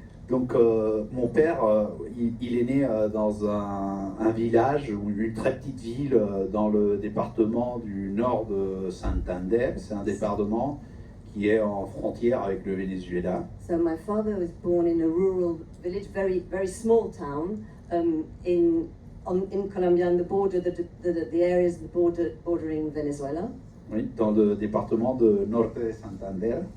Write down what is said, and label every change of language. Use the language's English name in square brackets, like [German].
[French] Donc, mon père, il est né dans un village ou une très petite ville dans le département du nord de Santander. C'est un département qui est en frontière avec le Venezuela. [English] So my father was born in a rural village, very small town, in Colombia, on the border, the areas bordering Venezuela. [French] Oui, dans le département de Norte de Santander.